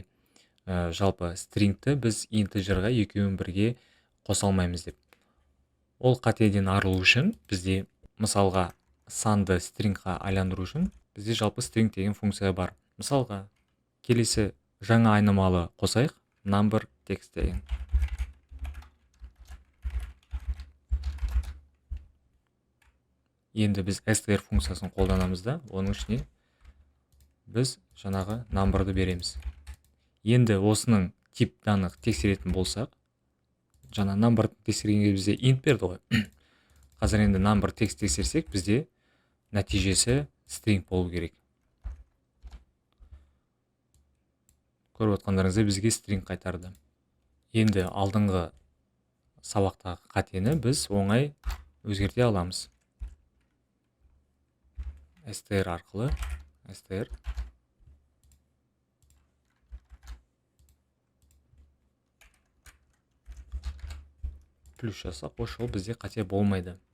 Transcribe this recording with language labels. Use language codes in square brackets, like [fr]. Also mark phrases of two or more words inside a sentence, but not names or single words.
[kk] Жалпы stringті біз integerға екеуін бірге қоса алмаймыз деп. Ол қатеден арылу үшін бізде мысалға санды stringқа айландыру үшін бізде жалпы string деген функция бар. Мысалға келесі жаңа айнымалы қосайық, number text деген. Енді біз str функциясын қолданамыз да, оның ішіне біз жаңағы number'ды береміз. Енді осының [ru] тип данық [kk] тексеретін болсақ, жаңа number тексергенге бізде int берді ғой. Қазір енді number text тексерсек, бізде нәтижесі string болу керек. Көріп отқандарыңызда бізге string қайтарды. Енді алдыңғы сабақтағы қатені біз оңай өзгерте аламыз. str арқылы, str плюс жасақ, ол бізде қате болмайды.